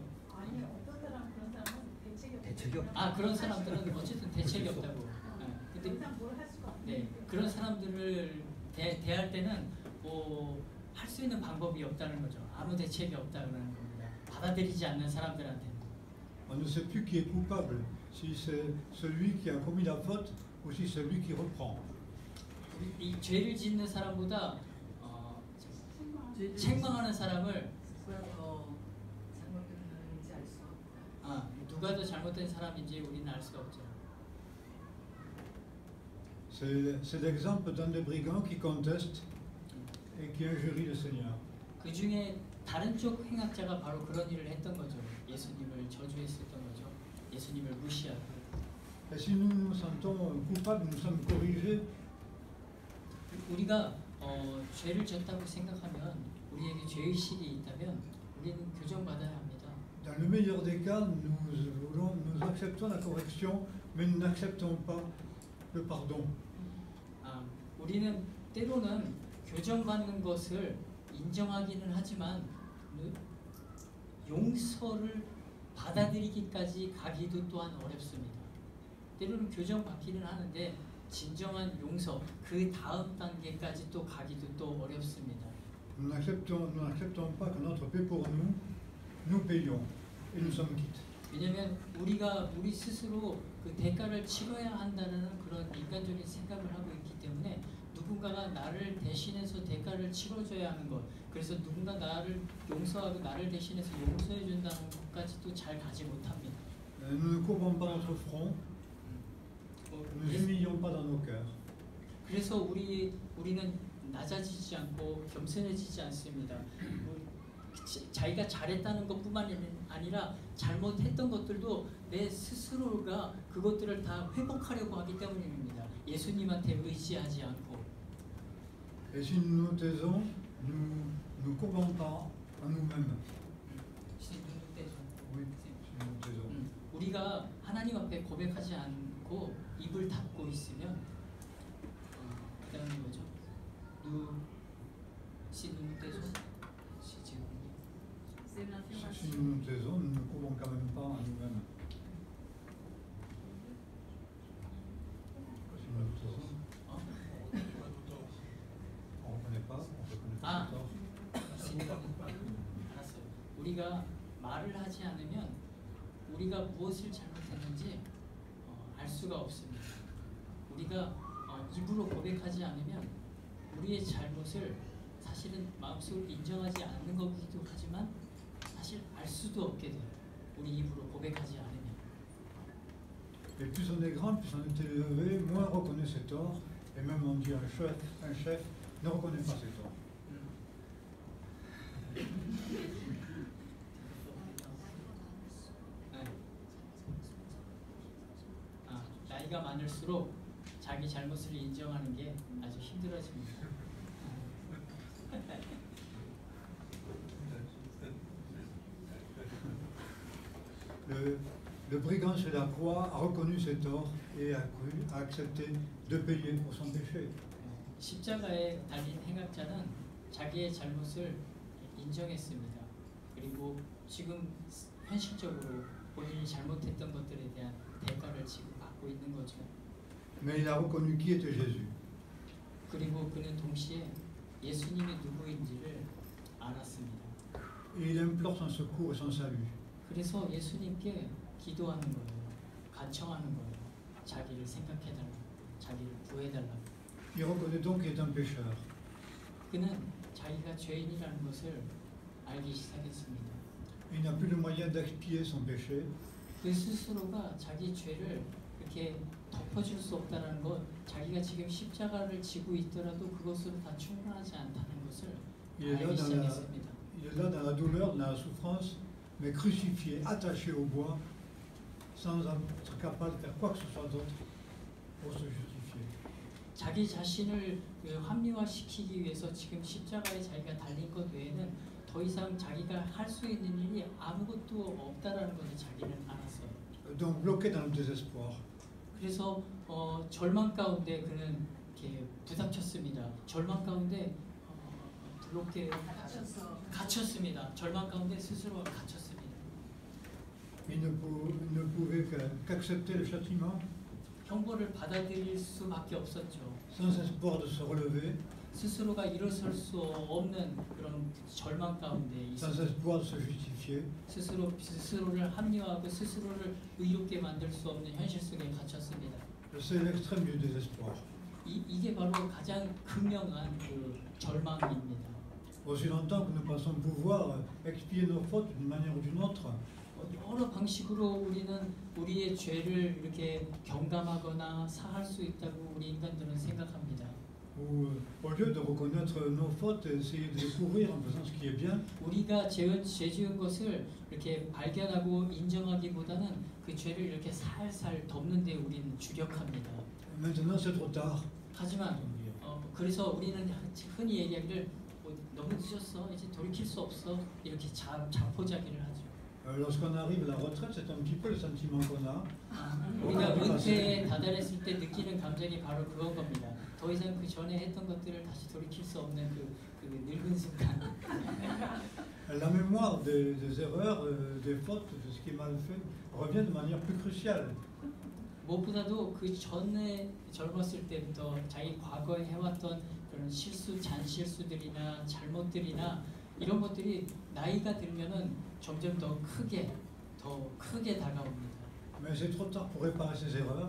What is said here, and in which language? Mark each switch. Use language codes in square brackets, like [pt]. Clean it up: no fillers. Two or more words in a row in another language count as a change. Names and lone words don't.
[ko] 아니 어떤 사람 그런 사람은 대책이 없다. 아 그런 사람들은 어쨌든 대책이 없다고. 근데 뭘 할 수가 없네. 네 그런 사람들을 대할 때는 할 수 있는 방법이 없다는 거죠. 아무 대책이 없다는 겁니다. 받아들이지 않는 사람들한테. [fr] On ne sait plus qui est coupable, si c'est celui qui a commis la faute ou si c'est celui qui reprend. [ko] 이 죄를 짓는 사람보다 책망하는 사람을 누가 더 잘못된 사람인지 우리는 알 수가 없죠. [fr] C'est l'exemple d'un des brigands qui conteste et qui injurie le Seigneur. [ko] 그 중에 다른 쪽 행악자가 바로 그런 일을 했던 거죠. 예수님을 저주했었던 거죠. 예수님을 무시하고. [fr] Et si nous nous sentons coupables, nous sommes corrigés. [ko] 우리가 죄를 졌다고 생각하면 우리에게 죄의식이 있다면 우리는 교정받아야 합니다. [fr] Dans le meilleur des cas, nous acceptons la correction, mais nous n'acceptons pas le pardon. [ko] 우리는 때로는 교정받는 것을 인정하기는 하지만 용서를 받아들이기까지 가기도 또한 어렵습니다. 때로는 교정받기는 하는데 진정한 용서, 그 다음 단계까지 또 가기도 또 어렵습니다. [fr] Nous n'acceptons pas que notre paix pour nous, nous payons et nous sommes quittes. [ko] 왜냐하면 우리가 우리 스스로 그 대가를 치러야 한다는 그런 인간적인 생각을 하고 있기 때문에 누군가가 나를 대신해서 대가를 치러줘야 하는 것, 그래서 누군가 나를 용서하고 나를 대신해서 용서해 준다는 것까지도 잘 가지 못합니다. [fr] Nous ne courbons pas notre front, nous humilions pas dans nos cœurs. [ko] 그래서 우리는 낮아지지 않고 겸손해지지 않습니다. 자기가 잘했다는 것뿐만 아니라 잘못했던 것들도 내 스스로가 그것들을 다 회복하려고 하기 때문입니다. 예수님한테 의지하지 않고. [fr] Et si nous nous taisons, nous ne courbons pas à nous-mêmes. si nous nous taisons. Oui, si nous nous taisons. [ko] 우리가 하나님 앞에 고백하지 않고 않고 입을 닫고 있으면 그 다음에 뭐죠? [fr] Si nous nous taisons, C'est une affirmation. Si nous nous taisons, nous ne pouvons quand même pas à nous-mêmes. Si nous nous taisons, on ne reconnaît pas, on reconnaît pas 아, ses torts. [ko] 알았어요. 우리가 말을 하지 않으면 우리가 무엇을 잘못했는지 알 수가 없습니다. 우리가 입으로 고백하지 않으면 우리의 잘못을 사실은 마음속으로 인정하지 않는 거기도 하지만 사실 알 수도 없게 돼요. 우리 입으로 고백하지 않으면. [fr] Et plus on est grand, plus on est élevé, moins on reconnaît ses torts. Et même on dit un chef ne reconnaît pas ses torts. [ko] 나이가 많을수록 자기 잘못을 인정하는 게 아주 힘들어집니다. [fr] Le brigand sur la croix a reconnu ses torts et a accepté de payer pour son péché. [ko] 십자가에 달린 행악자는 자기의 잘못을 인정했습니다. 그리고 지금 현실적으로 본인이 잘못했던 것들에 대한 대가를 지금 받고 있는 거죠. [fr] Mais il a reconnu qui était Jésus. [ko] 그리고 그는 동시에 예수님이 누구인지를 알았습니다. [fr] Et il implore son secours et son salut. [ko] 그래서 예수님께 기도하는 거예요. 간청하는 거예요. 자기를 생각해달라고, 자기를 구해달라고. [fr] Il reconnaît donc qu'il est un pécheur. [ko] 그는 자기가 죄인이라는 것을 알기 시작했습니다. [fr] Il n'a plus le moyen d'expier son péché. [ko] 그 스스로가 자기 죄를 이렇게 덮어줄 수 없다는 것, 자기가 지금 십자가를 지고 있더라도 그것으로 다 충분하지 않다는 것을 알기 시작했습니다. [fr] Il est là dans la douleur, dans la souffrance, mais crucifié, attaché au bois, sans être capable de faire quoi que ce soit d'autre pour se justifier. [ko] 자기 자신을 합리화시키기 위해서 지금 십자가에 자기가 달린 것 외에는 더 이상 자기가 할 수 있는 일이 아무것도 없다라는 것을 자기는 알았어요. [fr] Donc bloqué dans le désespoir. [ko] 그래서 절망 가운데 그는 이렇게 부닥쳤습니다. 절망 가운데 블록에 갇혔습니다. 절망 가운데 스스로 갇혔습니다. [fr] Il ne pouvait qu'accepter le châtiment [ko] 형벌을 받아들일 수밖에 없었죠. [fr] sans espoir de se relever, [ko] 스스로가 일어설 수 없는 그런 절망 가운데 [fr] sans espoir de se justifier. [ko] 스스로를 합리화하고 스스로를 의롭게 만들 수 없는 현실 속에 갇혔습니다. [fr] C'est l'extrême du désespoir. [ko] 이게 바로 가장 극명한 그 절망입니다. [fr] Aussi longtemps que nous pensons pouvoir expier nos fautes d'une manière ou d'une autre, [ko] 여러 방식으로 우리는 우리의 죄를 이렇게 경감하거나 사할 수 있다고 우리 인간들은 생각합니다. [fr] ou au lieu de reconnaître nos fautes, essayer de découvrir en faisant ce qui est bien, [ko] 우리가 죄 지은 것을 이렇게 발견하고 인정하기보다는 그 죄를 이렇게 살살 덮는 데 우리는 주력합니다. [fr] maintenant c'est trop tard. [ko] 하지만 그래서 우리는 흔히 얘기하기를 너무 늦었어, 이제 돌이킬 수 없어, 이렇게 자포자기를 하죠. [fr] Lorsqu'on arrive à la retraite, c'est un petit peu le sentiment qu'on a. [ko] 우리가 은퇴에 다다랐을 때 느끼는 감정이 바로 그건 겁니다. 더 이상 그 전에 했던 것들을 다시 돌이킬 수 없는 그 늙은 순간. [fr] La mémoire des erreurs, des fautes, de ce qui est mal fait, revient de manière plus cruciale. [ko] 무엇보다도 그 전에 젊었을 때부터 자기 과거에 해왔던 그런 잔실수들이나 잘못들이나 이런 것들이 나이가 들면은 점점 더 크게 다가옵니다. [fr] Mais c'est trop tard pour réparer ces erreurs.